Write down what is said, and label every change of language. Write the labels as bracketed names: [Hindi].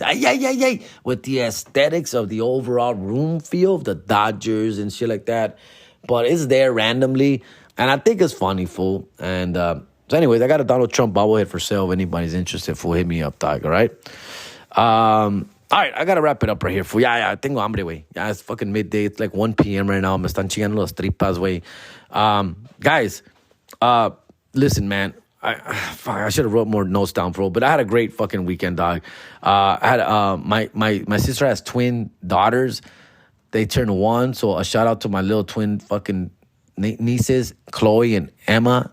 [English] With the aesthetics of the overall room feel of the Dodgers and shit like that. But it's there randomly. And I think it's funny, fool. And so anyways, I got a Donald Trump bobblehead for sale. If anybody's interested, fool, hit me up, dog, all right? All right, I got to wrap it up right here, fool. Yeah, [Spanish] tengo hambre, güey. [English] Yeah, it's fucking midday. It's like 1 p.m. right now. [Spanish] Me están chingando las tripas, güey. [English] Guys, listen, man. I should have wrote more notes down, bro. But I had a great fucking weekend, dog. I had my sister has twin daughters. They turned 1, so a shout out to my little twin fucking nieces, Chloe and Emma.